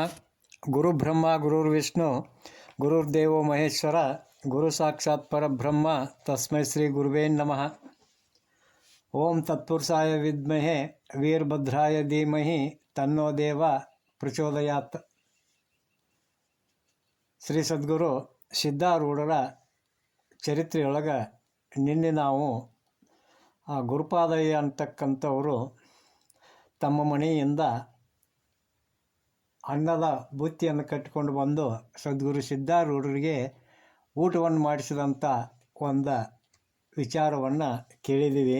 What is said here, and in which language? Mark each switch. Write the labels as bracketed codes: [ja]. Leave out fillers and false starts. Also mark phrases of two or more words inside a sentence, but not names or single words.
[sa] ಗುರು ಬ್ರಹ್ಮ ಗುರುರ್ವಿಷ್ಣು ಗುರುರ್ದೇವೋ ಮಹೇಶ್ವರ ಗುರು ಸಾಕ್ಷಾತ್ ಪರಬ್ರಹ್ಮ ತಸ್ಮೈ ಶ್ರೀ ಗುರುವೇ ನಮಃ. ಓಂ ತತ್ಪುರುಷಾಯ ವಿದ್ಮಹೆ ವೀರಭದ್ರಾಯ ಧೀಮಹಿ ತನ್ನೋ ದೇವ ಪ್ರಚೋದಯಾತ್. [kn] ಶ್ರೀ ಸದ್ಗುರು ಸಿದ್ಧಾರೂಢರ ಚರಿತ್ರೆಯೊಳಗೆ ನಿನ್ನೆ ನಾವು ಆ ಗುರುಪಾದಯ್ಯ ಅಂತಕ್ಕಂಥವರು ತಮ್ಮ ಮನೆಯಿಂದ ಅನ್ನದ ಬುತ್ತಿಯನ್ನು ಕಟ್ಟಿಕೊಂಡು ಬಂದು ಸದ್ಗುರು ಸಿದ್ಧಾರೂಢರಿಗೆ ಊಟವನ್ನು ಮಾಡಿಸಿದಂಥ ಒಂದು ವಿಚಾರವನ್ನು ಕೇಳಿದ್ದೀವಿ.